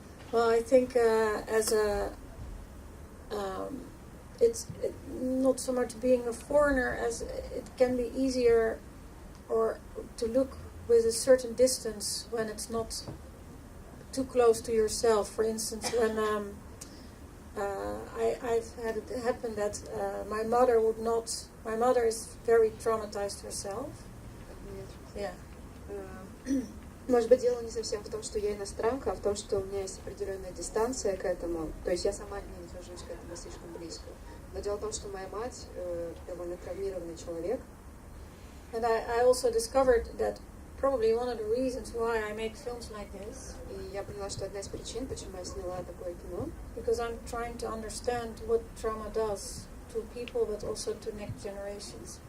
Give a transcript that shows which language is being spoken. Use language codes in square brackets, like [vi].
[en] Well, I think as a, it's not so much being a foreigner as it can be easier or to look with a certain distance when it's not too close to yourself. For instance, when I've had it happen that my mother is very traumatized herself. Yeah. [ru] Может быть, дело не совсем в том, что я иностранка, а в том, что у меня есть определенная дистанция к этому. То есть я сама не нахожусь к этому слишком близко. Но дело в том, что моя мать довольно травмированный человек. [en] And I also discovered that probably one of the reasons why I make films like this. [ru] И я поняла, что одна из причин, почему я сняла такое кино, [en] because I'm trying to understand what trauma does to people, but also to next generations.